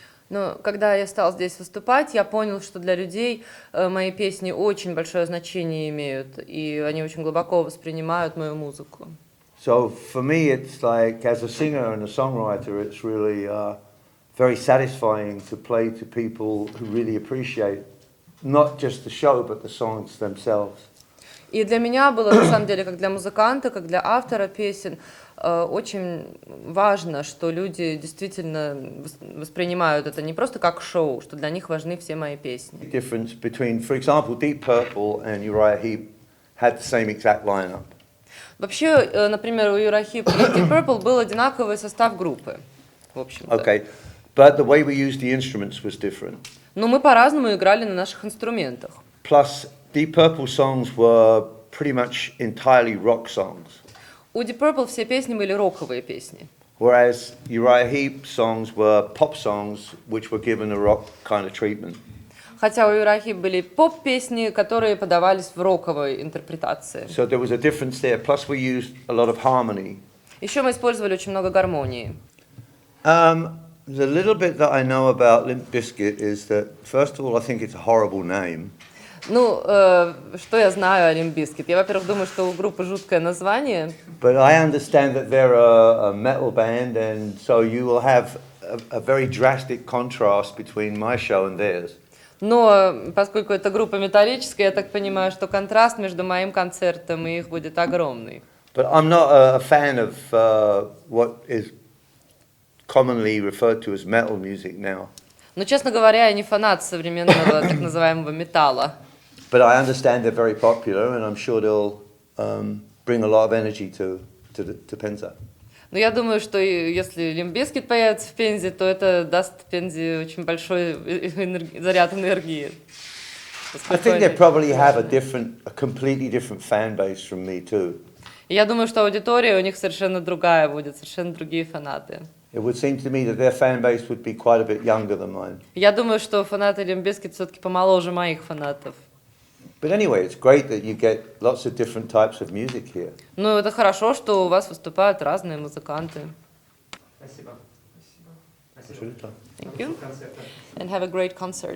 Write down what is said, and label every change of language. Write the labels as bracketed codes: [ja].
[ru] Но когда я стал здесь выступать, я понял, что для людей мои песни очень большое значение имеют, и они очень глубоко воспринимают мою музыку. [en] So for me, it's like, as a singer and a songwriter, it's really very satisfying to play to people who really appreciate not just the show, but the songs themselves. [ru] И для меня было, на самом деле, как для музыканта, как для автора песен, очень важно, что люди действительно воспринимают это не просто как шоу, что для них важны все мои песни. [en] Difference between, for example, Deep Purple and URIAN Heep had the same exact lineup. [ru] Вообще, например, у URIAN Heep и Deep Purple был одинаковый состав группы, в общем-то. [en] Okay, but the way we used the instruments was different. [ru] Но мы по-разному играли на наших инструментах. [en] Plus, Deep Purple songs were pretty much entirely rock songs. [ru] У Deep Purple все песни были роковые песни. [en] Whereas URIAN Heep songs were pop songs which were given a rock kind of treatment. [ru] Хотя у URIAN Heep были поп-песни, которые подавались в роковой интерпретации. [en] So there was a difference there. Plus we used a lot of harmony. [ru] Еще мы использовали очень много гармонии. [en] The little bit that I know about Limp Bizkit is that, first of all, I think it's a horrible name. [ru] Ну, что я знаю о Limp Bizkit? Я, во-первых, думаю, что у группы жуткое название. [en] But I understand that they're a metal band, and so you will have a very drastic contrast between my show and theirs. [ru] Но поскольку это группа металлическая, я так понимаю, что контраст между моим концертом и их будет огромный. [en] But I'm not a fan of what is commonly referred to as metal music now. [ru] Но, честно говоря, я не фанат современного так называемого металла. [en] But I understand they're very popular, and I'm sure they'll bring a lot of energy to Penza. [ru] Но я думаю, что если Лимп Бизкит появится в Пензе, то это даст Пензе очень большой заряд энергии. [en] I think they probably have a completely different fan base from me too. [ru] И я думаю, что аудитория у них совершенно другая будет, совершенно другие фанаты. [en] It would seem to me that their fan base would be quite a bit younger than mine. [ru] Я думаю, что фанаты Лимп Бизкит все-таки помоложе моих фанатов. [en] But anyway, it's great that you get lots of different types of music here. [ru] Ну, это хорошо, что у вас выступают разные музыканты. Спасибо. Спасибо. [en] Thank you. And have a great concert.